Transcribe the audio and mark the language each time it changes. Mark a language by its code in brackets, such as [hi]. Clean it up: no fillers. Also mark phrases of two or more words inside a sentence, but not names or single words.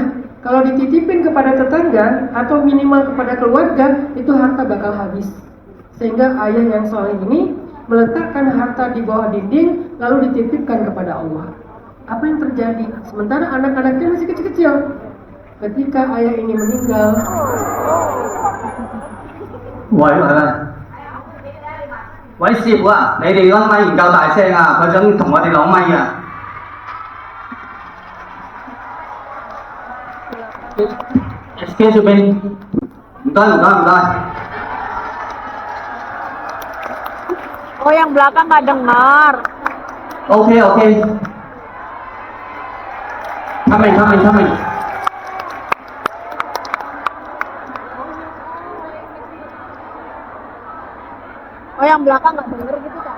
[id] Kalau dititipin kepada tetangga atau minimal kepada keluarga, itu harta bakal habis. Sehingga ayah yang soleh ini meletakkan harta di bawah dinding, lalu dititipkan kepada Allah. Apa yang terjadi? Sementara anak-anaknya masih kecil-kecil. Ketika ayah ini meninggal, [yue] 喂喂，師傅啊，你哋嗰咪唔夠大聲啊，佢想同我哋攞咪啊。 [en] Excuse me， [yue] 唔該唔該唔該。 [id] Oh, yang belakang nggak dengar. [en] OK OK。Coming。 [id] Oh, yang belakang nggak denger gitu kan?